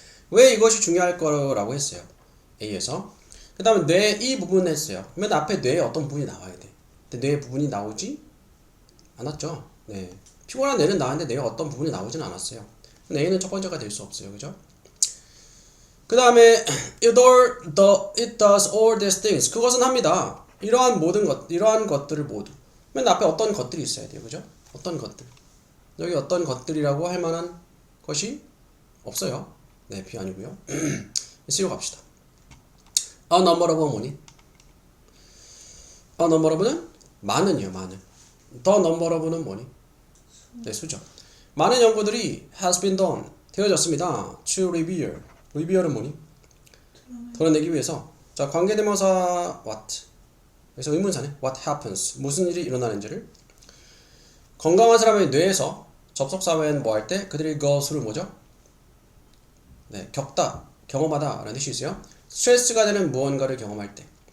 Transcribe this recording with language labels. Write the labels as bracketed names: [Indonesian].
[Korean] 왜 이것이 중요할 거라고 했어요. A에서. 그 다음에 뇌 이 부분 했어요. 맨 앞에 뇌의 어떤 부분이 나와야 돼. 근데 뇌의 부분이 나오지 않았죠. 네, 피곤한 뇌는 나왔는데 뇌의 어떤 부분이 나오지는 않았어요. A는 첫 번째가 될 수 없어요. 그죠? 그 다음에 [English] it does all these things. [Korean] 그것은 합니다. 이러한 것들을 모두. 맨 앞에 어떤 것들이 있어야 돼요. 그죠? 어떤 것들. 여기 어떤 것들이라고 할 만한 것이 없어요. 네, B 아니고요. C로 갑시다. [English] A number of은 [Korean] 뭐니? [English] A number of는 [Korean] 많은이요. 많은. [English] The number of는 [Korean] 뭐니? 네, 수죠. 많은 연구들이 [English] has been done. [Korean] 되어졌습니다. [English] To reveal. [Korean] reveal은 뭐니? 드러내기 위해서. 자, 관계대명사 what. 그래서 의문사네. [English] What happens. [Korean] 무슨 일이 일어나는지를 건강한 사람의 뇌에서 접속 사회는 뭐 할 때 그들이 [English] go through [Korean] 뭐죠? 네, 겪다, 경험하다 라는 뜻이 있어요. 스트레스가 되는 무언가를 경험할 때.